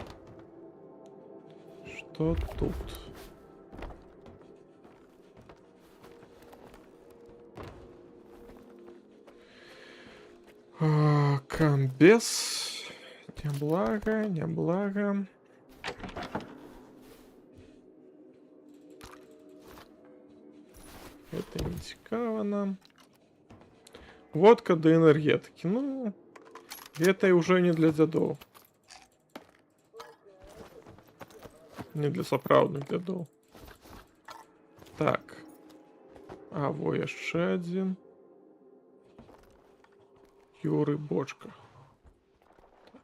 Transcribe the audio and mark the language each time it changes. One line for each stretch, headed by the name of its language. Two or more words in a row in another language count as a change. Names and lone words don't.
Russian: Что тут? Комбез.
Belarusian: Неблага, неблага.
Russian: Это не цікаво нам. Водка до энергетики. Ну, это уже не для дзядоў.
Belarusian: Не для сапраўдных дзядоў. Так. А во яшчэ адзін. Юры бочка. Так.